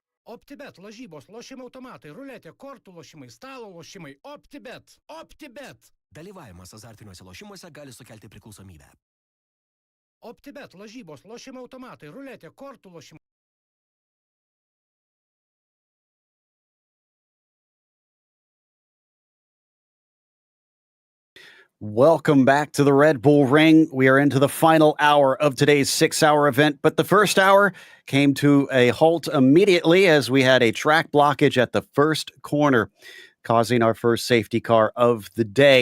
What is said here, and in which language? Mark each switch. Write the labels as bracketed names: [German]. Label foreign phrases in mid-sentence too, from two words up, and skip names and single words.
[Lithuanian] OPTIBET, lažybos, lošimo automatai, ruletė, kortų lošimai, stalo lošimai. OPTIBET. OPTIBET. Dalyvavimas azartiniuose lošimuose gali sukelti priklausomybę. OPTIBET, lažybos, lošimo automatai, ruletė, kortų lošimai. [English] Welcome back to the Red Bull Ring. We are into the final hour of today's 6-hour event, but the first hour came to a halt immediately as we had a track blockage at the first corner, causing our first safety car of the day.